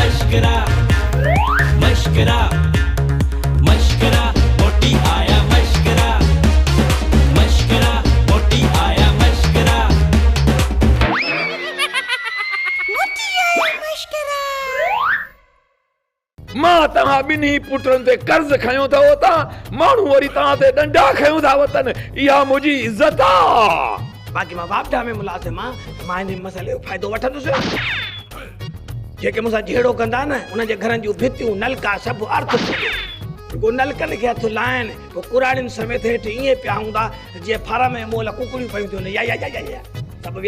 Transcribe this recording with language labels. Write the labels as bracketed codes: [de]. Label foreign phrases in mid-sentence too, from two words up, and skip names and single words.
[sd] मशकरा मशकरा मशकरा मोटी आया मशकरा मशकरा मोटी आया मशकरा मोटी आया मशकरा मां तव्हां ॿिन्ही पुटनि ते कर्ज़ खयूं था वता माण्हू वरी तव्हां ते डंडा खयूं था वतन इहा मुंहिंजी इज़त आहे बाक़ी मां वापडा में मुलाज़िम आहियां मां इन मसइले जो फ़ाइदो वठंदुसि जेके मूंसां जहिड़ो कंदा न उनजे घरनि जूं भितियूं नलका सभु अर्थ रुगो नलकनि खे हथु लाइनि पोइ कुराड़ियुनि समेत हेठि ईअं पिया हूंदा जीअं फार्म में मोल कुकड़ियूं पयूं थियूं या सभु विया